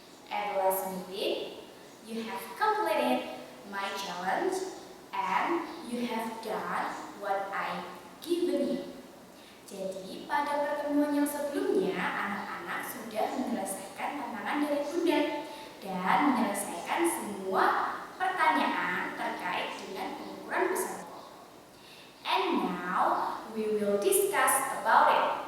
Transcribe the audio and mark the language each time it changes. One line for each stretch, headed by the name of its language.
English: At the last meeting, you have completed my challenge and you have done what I given you.
Indonesian: Jadi pada pertemuan yang sebelumnya, anak-anak sudah menyelesaikan tantangan dari Bunda dan menyelesaikan semua pertanyaan terkait dengan pengukuran besar pokok.
English: And now we will discuss about it.